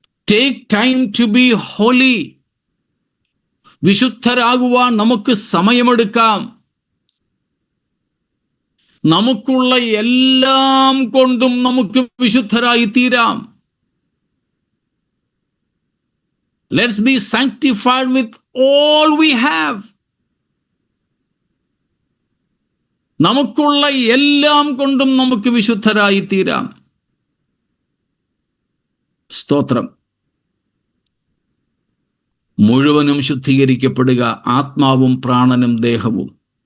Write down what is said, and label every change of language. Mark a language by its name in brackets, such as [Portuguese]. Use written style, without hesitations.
[English] Take time to be holy. [Malayalam] വിശുദ്ധരാകുവാൻ നമുക്ക് സമയമെടുക്കാം. നമുക്കുള്ള എല്ലാം കൊണ്ടും നമുക്ക് വിശുദ്ധരായി തീരാം. [English] Let's be sanctified with all we have. [Malayalam] നമുക്കുള്ള എല്ലാം കൊണ്ടും നമുക്ക് വിശുദ്ധരായി തീരാം. സ്തോത്രം. മുഴുവനും ശുദ്ധീകരിക്കപ്പെടുക, ആത്മാവും പ്രാണനും ദേഹവും.